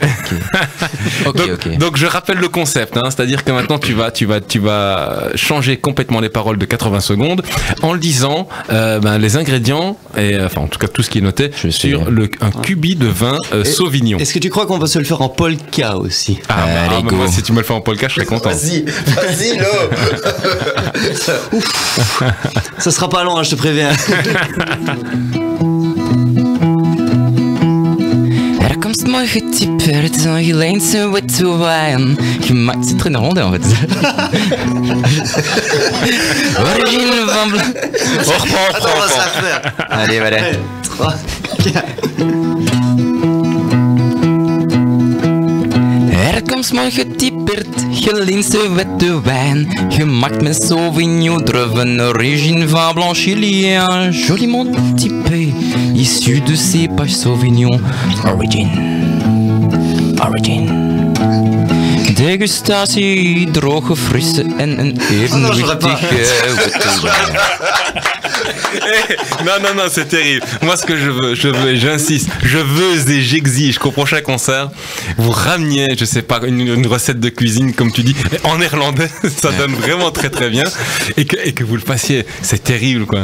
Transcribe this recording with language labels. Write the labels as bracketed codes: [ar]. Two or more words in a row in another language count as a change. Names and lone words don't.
[fr] Donc je rappelle le concept, hein, c'est-à-dire que maintenant tu vas changer complètement les paroles de 80 secondes en lisant les ingrédients et enfin en tout cas tout ce qui est noté sur un cubi de vin Sauvignon. Est-ce que tu crois qu'on va se le faire en polka aussi? Allez, go. Moi, si tu me le fais en polka, je serais content. Vas-y, là. Ça sera pas long, hein, je te préviens. [nl] komst mooi getypeerd, zo'n Geleense witte wijn. [fr] C'est très néerlandais en fait. [nl] Origine van [fr] Attends, on va se la faire. Allez, voilà. 3, 4. [nl] Er komt mooi getypeerd, Geleense witte wijn. Gemaakt met Sauvignon druiven, origine van Blanchilien. [fr] Joliment typé, issu de cépage Sauvignon. Origin. [nl] Degustatie, droge, frisse en een evenwichtige witte wijn. [fr] Non, c'est terrible. Moi, ce que je veux, et j'insiste, je veux et j'exige qu'au prochain concert, vous rameniez, je sais pas, une recette de cuisine, comme tu dis, en néerlandais, ça donne vraiment très très bien, et que vous le fassiez. C'est terrible, quoi.